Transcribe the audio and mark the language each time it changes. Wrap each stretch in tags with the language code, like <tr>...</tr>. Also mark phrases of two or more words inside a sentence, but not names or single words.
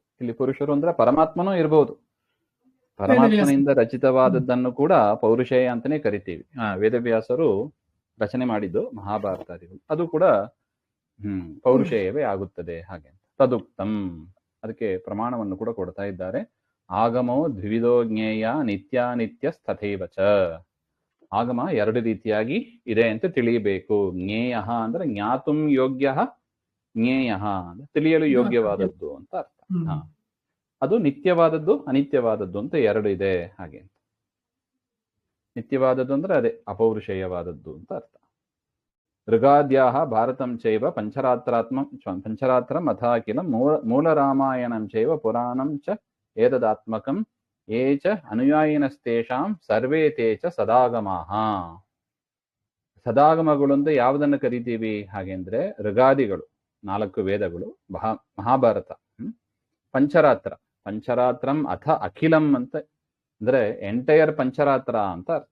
<kn>ಇಲ್ಲಿ ಪುರುಷರು ಅಂದ್ರೆ ಪರಮಾತ್ಮನೂ ಇರಬಹುದು. ಪರಮಾತ್ಮನಿಂದ ರಚಿತವಾದದ್ದನ್ನು ಕೂಡ ಪೌರುಷೇಯ ಅಂತಾನೆ ಕರಿತೀವಿ. ವೇದವ್ಯಾಸರು ರಚನೆ ಮಾಡಿದ್ದು ಮಹಾಭಾರತಾದಿಗಳು, ಅದು ಕೂಡ ಪೌರುಷೇಯವೇ ಆಗುತ್ತದೆ ಹಾಗೆ. ತದುಕ್ತಂ, ಅದಕ್ಕೆ ಪ್ರಮಾಣವನ್ನು ಕೂಡ ಕೊಡ್ತಾ ಇದ್ದಾರೆ.</kn> <sa>ಆಗಮೋ ದ್ವಿವಿಧೋ ಜ್ಞೇಯ ನಿತ್ಯಾನಿತ್ಯ ತಥೈವ ಚ.</sa> <kn>ಆಗಮ 2 ರೀತಿಯಾಗಿ ಇದೆ ಅಂತ ತಿಳಿಯಬೇಕು. ಜ್ಞೇಯ ಅಂದ್ರೆ</kn> <sa>ಜ್ಞಾತುಂ ಯೋಗ್ಯ,</sa> <kn>ಜ್ಞೇಯ ಅಂದ್ರೆ ತಿಳಿಯಲು ಯೋಗ್ಯವಾದದ್ದು ಅಂತ ಅರ್ಥ. ಅದು ನಿತ್ಯವಾದದ್ದು ಅನಿತ್ಯವಾದದ್ದು ಅಂತ 2 ಇದೆ ಹಾಗೆ. ನಿತ್ಯವಾದದ್ದು ಅಂದ್ರೆ ಅದೇ ಅಪೌರುಷೇಯವಾದದ್ದು ಅಂತ ಅರ್ಥ.</kn> <sa>ಋಗಾದ್ಯಾಹ ಭಾರತಂ ಚೈವ ಪಂಚರಾತ್ರಂ ಅಥಾಖಿಲಂ ಮೂಲ ರಾಮಾಯಣಂ ಚೈವ ಪುರಾಣಂ ಚ ಏತದಾತ್ಮಕಂ ಯೇ ಚ ಅನುಯಾಯಿನಸ್ತೇಷಾಂ ಸರ್ವೇ ತೇ ಚ ಸದಾಗಮಾಹ.</sa> <kn>ಸದಾಗಮಗಳು ಅಂತ ಯಾವುದನ್ನು ಕರಿತೀವಿ ಹಾಗೆಂದ್ರೆ ಋಗಾದಿಗಳು 4 ವೇದಗಳು, ಮಹಾಭಾರತ,</kn> <sa>ಪಂಚರಾತ್ರಂ ಅಥ ಅಖಿಲಂ</sa> <kn>ಅಂತ ಅಂದ್ರೆ ಎಂಟೈರ್ ಪಂಚರಾತ್ರ ಅಂತ ಅರ್ಥ.</kn>